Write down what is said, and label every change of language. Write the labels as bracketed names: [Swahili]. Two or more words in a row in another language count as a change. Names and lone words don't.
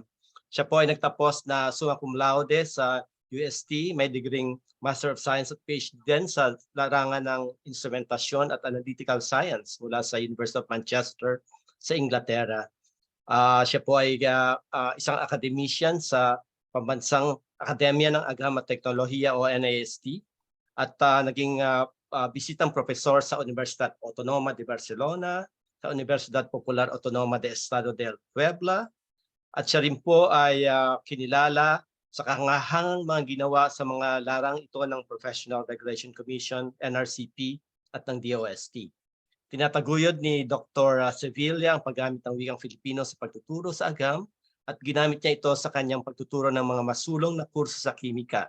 [Filipino] Siya po ay nagtapos na [Latin] summa cum laude [Filipino] sa UST, may degree [English] Master of Science [Filipino] at PhD din sa larangan ng instrumentasyon at [English] analytical science [Filipino] mula sa University of Manchester sa Inglaterra. Siya po ay isang academician sa Pambansang Akademya ng Agham at Teknolohiya o NAST at naging bisitang profesor sa Universidad Autonoma de Barcelona, sa Universidad Popular Autonoma de Estado del Puebla, at siya rin po ay kinilala sa kahangahangang mga ginawa sa mga larang ito ng Professional Regulation Commission, NRCP, at ng DOST. Tinataguyod ni Dr. Sevilla ang paggamit ng wikang Filipino sa pagtuturo sa Agham at ginamit niya ito sa kanyang pagtuturo ng mga masulong na kurso sa kimika.